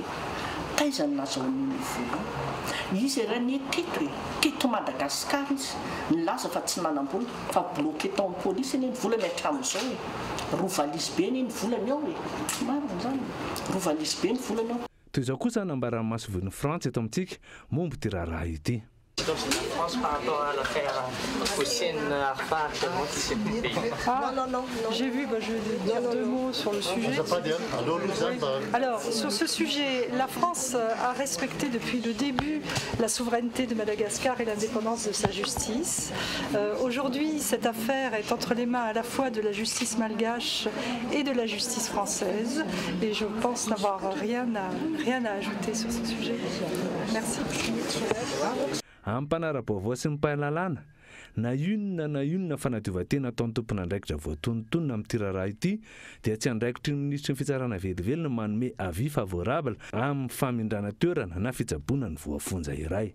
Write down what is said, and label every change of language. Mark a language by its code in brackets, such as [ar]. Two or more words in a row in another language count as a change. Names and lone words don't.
[mg] Taiza ny nazahoan'iny vola? Izy ireny teto hoe teto Madagasikara izy nilaza fa tsy nanam-bola fa bloqué tao amin'ny polisy iny vola ny hatramin'izao hoe rovalisy be ny volany ao hoe marina zany rovalisy be ny volany ao. Toy izao kosa nambarany masovon'ny Frantsa eto amintsika momba ity raharaha ity. [fr] La France par rapport à l'affaire Houssine Arfa actuellement qui s'est coupée. Non. J'ai vu, je vais dire deux mots sur le sujet. Alors, sur ce sujet, la France a respecté depuis le début la souveraineté de Madagascar et l'indépendance de sa justice. Aujourd'hui, cette affaire est entre les mains à la fois de la justice malgache et de la justice française. Et je pense n'avoir rien à ajouter sur ce sujet. Merci. [mg] Amin'ny mpanara-baovao sy ny mpahalalana na inona fanadiova-tena ataon'ny tompon'andraikitra voatonontonona amin'ity raharaha ity dia tsy andraikitry ny ministry ny fitsarana velively manome [fr] avis favorable [mg] amin'ny famindrana toerana na fitsaboana ny voafonja iray.